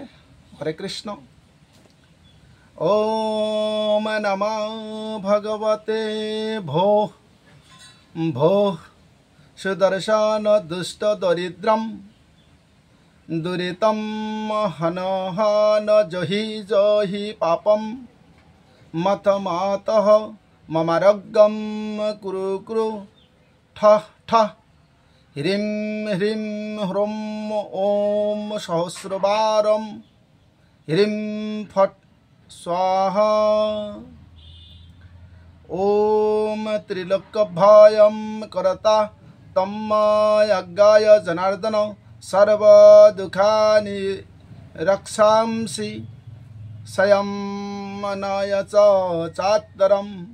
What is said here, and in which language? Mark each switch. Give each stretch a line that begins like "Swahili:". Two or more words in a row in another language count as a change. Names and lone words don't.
Sanskrit: হরে কৃষ্ণ। ওম নমঃ ভগবতে ভো ভো সুদর্শন দুষ্ট দরিদ্রম দুরিতম হন হন জহি জহি পাপম মথ মাতঃ মমারোগ্যম কুরু কুরু ঠ ঠ হ্রিম হ্রিম হ্রম ওম সহস্রবারম হ্রিম ফট स्वाहा। ओम त्रिलोक्यभयं करता तम्मायज्ञाय जनार्दन सर्वदुःखानि रक्षांसि संयमनाय च चात्तरम्।